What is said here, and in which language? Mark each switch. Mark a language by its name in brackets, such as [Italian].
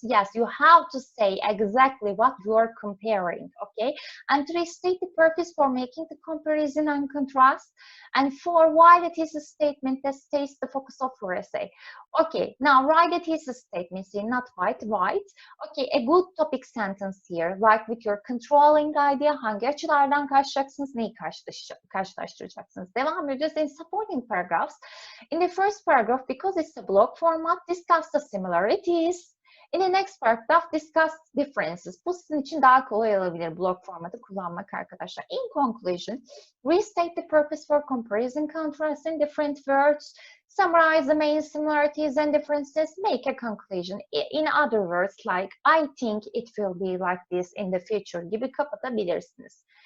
[English] Yes, you have to say exactly what you are comparing, okay? And three, state the purpose for making the comparison and contrast. And four, why it is a statement that states the focus of your essay. Okay, now write it is a statement, see, not white. Okay, a good topic sentence here, like with your controlling idea, [Turkish] hangi açılardan karşılaşacaksınız, neyi karşılaştıracaksınız. Devam ediyoruz [English] in supporting paragraphs. In the first paragraph, because it's a block format, discuss the similarities. In the next paragraph, discuss differences. [Turkish] Bu sizin için daha kolay olabilir block formatı kullanmak arkadaşlar. [English] In conclusion, restate the purpose for comparison, contrasting different words, summarize the main similarities and differences, make a conclusion. In other words, like, I think it will be like this in the future [Turkish] gibi kapatabilirsiniz.